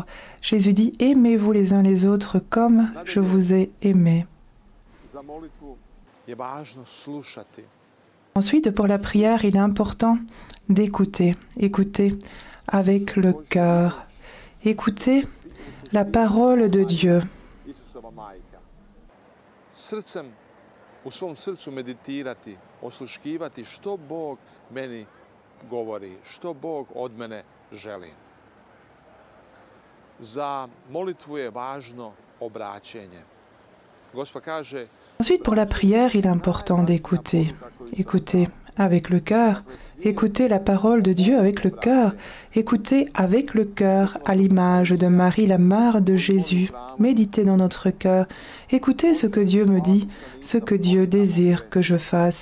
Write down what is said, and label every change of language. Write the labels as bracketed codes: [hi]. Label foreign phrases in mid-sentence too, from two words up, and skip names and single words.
[fr] Jésus dit, aimez-vous les uns les autres comme je vous ai aimé. Ensuite, pour la prière, il est important d'écouter. Écouter avec le cœur. Écouter la parole de Dieu. [hr] U svom srcu meditirati, osluškivati što Bog meni govori, što Bog od mene želi. Za molitvu je važno obraćenje. Gospod kaže... [fr] Ensuite, pour la prière, il est important d'écouter. Écouter avec le cœur, écouter la parole de Dieu avec le cœur, écouter avec le cœur à l'image de Marie, la mère de Jésus. Méditer dans notre cœur, écouter ce que Dieu me dit, ce que Dieu désire que je fasse.